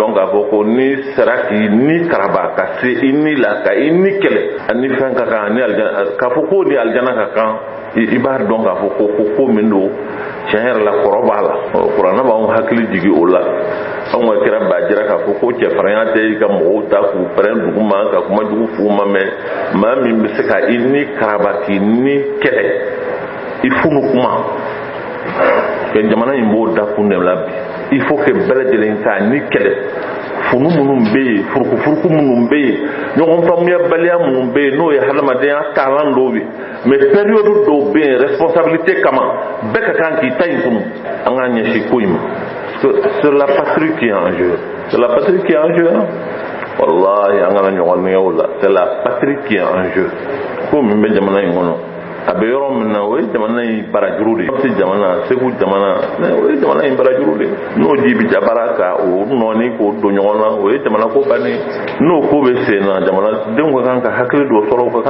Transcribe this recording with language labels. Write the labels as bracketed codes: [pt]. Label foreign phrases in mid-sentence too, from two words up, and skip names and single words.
[bm] dɔn k'a fɔ ko ni sera k'i ni karaba ka se i ni la ka i ni kɛlɛ ani fɛn ka kan ani alijana k'a fɔ ko ni alijana ka kan i b'a dɔn k'a fɔ ko min don tiɲɛ yɛrɛ la kɔrɔ b'a la kuranna b'anw hakili jigin o la anw ka kira b'a jira k'a fɔ ko cɛfarinya tɛ i ka mɔgɔw ta k'u pɛrɛn dugu ma ka kuma jugu f'u ma mais maa min bɛ se ka i ni karaba k'i ni kɛlɛ i funu kuma que jamana in b'o da kun de la bi [fr] il faut que [bm] bɛɛ lajɛlen k'a ni kɛlɛ funu minnu bɛ yen furukufuruku minnu bɛ yen ɲɔgɔn faamuyabaliya minnu bɛ yen n'o ye hadamadenya taalan dɔw ye [fr] mais période [bm] dɔw bɛ yen responsabilité kama bɛɛ ka kan k'i ta in kunu an k'an ɲɛsin ko in ma [fr] c'est la patrie qui est en jeu c'est la patrie qui est en jeu [bm] wallahi an kana ɲɔgɔn nɛgɛ o la [fr] c'est la patrie qui est en jeu [bm] ko min bɛ jamana in kɔnɔ a bɛ yɔrɔ min na o ye jamana in barajuru de ye jamana segu jamana o ye jamana in barajuru de ye n'o ji bi jabara ka o nɔɔni k'o don ɲɔgɔn na o ye jamana ko bannen n'o ko bɛ sen na jamanadenw ka kan ka hakili dɔ sɔrɔ u ka